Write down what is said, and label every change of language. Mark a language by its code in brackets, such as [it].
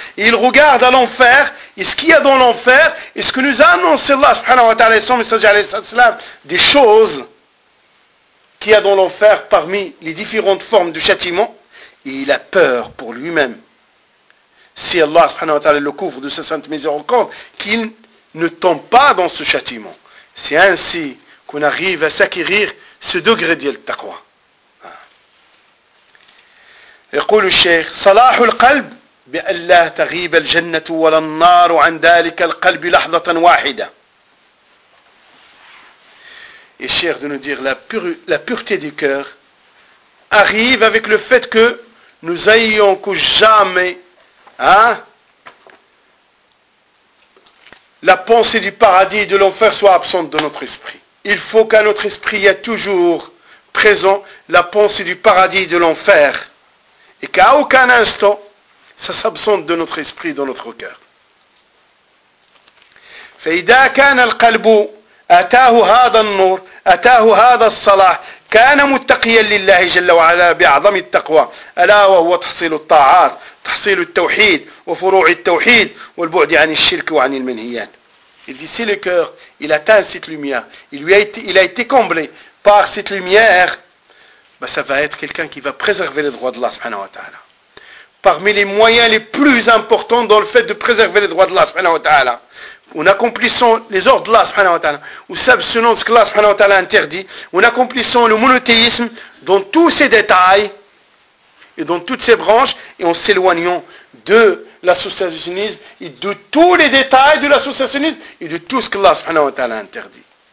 [fr] Et il regarde à l'enfer, et ce qu'il y a dans l'enfer, et ce que nous a annoncé Allah subhanahu wa ta'ala et son messager alayhi sallam, des choses qu'il y a dans l'enfer parmi les différentes formes de châtiment. Et il a peur pour lui-même, si Allah subhanahu wa ta'ala le couvre de sa sainte miséricorde, qu'il ne tombe pas dans ce châtiment. C'est ainsi qu'on arrive à s'acquérir ce degré d'il taqwa. [ar] Et qu'il le Cheikh, صلاح القلب بأن لا تغيب الجنة ولا النار عن ذلك القلب لحظة واحدة. [fr] Et Cheikh de nous dire, la pureté du cœur arrive avec le fait que nous ayons que jamais, hein, la pensée du paradis et de l'enfer soit absente de notre esprit. Il faut qu'à notre esprit, il y ait toujours présent la pensée du paradis et de l'enfer. Et qu'à aucun instant, ça s'absente de notre esprit, dans notre cœur. [ar] فإذا كان القلب أتاه هذا النور أتاه هذا الصلاح كان متقيا لله جل وعلا بأعظم التقوى، ألا وهو تحصيل الطاعات، تحصيل التوحيد وفروع التوحيد والبعد عن الشرك وعن المنهيات. [fr] Il dit, si le cœur, il atteint cette lumière, il a été comblé par cette lumière, ben ça va être quelqu'un qui va préserver les droits d'Allah subhanahu wa ta'ala. Parmi les moyens les plus importants dans le fait de préserver les droits d'Allah subhanahu wa ta'ala, en accomplissant les ordres d'Allah subhanahu wa ta'ala, ou s'abstenant de ce que Allah subhanahu wa ta'ala interdit, en accomplissant le monothéisme dans tous ses détails et dans toutes ses branches, et en s'éloignant de l'associationnisme et de tous les détails de l'associationnisme et de tout ce que Allah subhanahu wa ta'ala interdit.